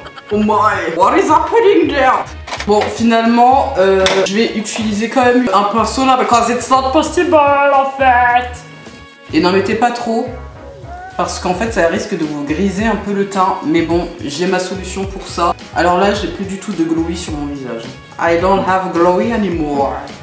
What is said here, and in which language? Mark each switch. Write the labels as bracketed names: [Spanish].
[English] Oh my, what is happening there? [French] Bon, finalement, je vais utiliser quand même un pinceau là, because it's not possible en fait. Et n'en mettez pas trop, parce qu'en fait, ça risque de vous griser un peu le teint. Mais bon, j'ai ma solution pour ça. Alors là, j'ai plus du tout de glowy sur mon visage. [English] I don't have glowy anymore.